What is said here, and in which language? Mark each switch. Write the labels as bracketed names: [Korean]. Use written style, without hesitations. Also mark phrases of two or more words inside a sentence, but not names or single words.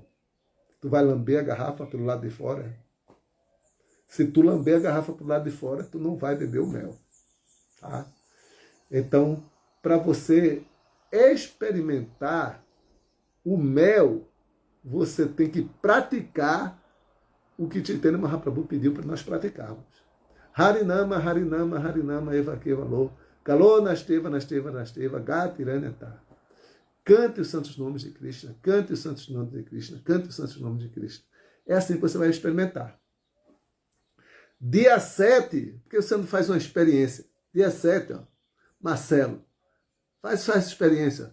[Portuguese] Tu vai lamber a garrafa pelo lado de fora? Se tu lamber a garrafa pelo lado de fora, tu não vai beber o mel. Tá? Então, para você experimentar o mel, você tem que praticar o que Chaitanya Mahaprabhu pediu para nós praticarmos. [Sanskrit] हरिनाम हरिनाम हरिनाम एव केवलो कलो नास्तेव नास्तेव नास्तेव गतिरन्यता. [Portuguese] Cante os santos nomes de Krishna, cante os santos nomes de Krishna, cante os santos nomes de Krishna. É assim que você vai experimentar. Dia 7, porque você não faz uma experiência. Dia 7, ó, Marcelo, faz experiência.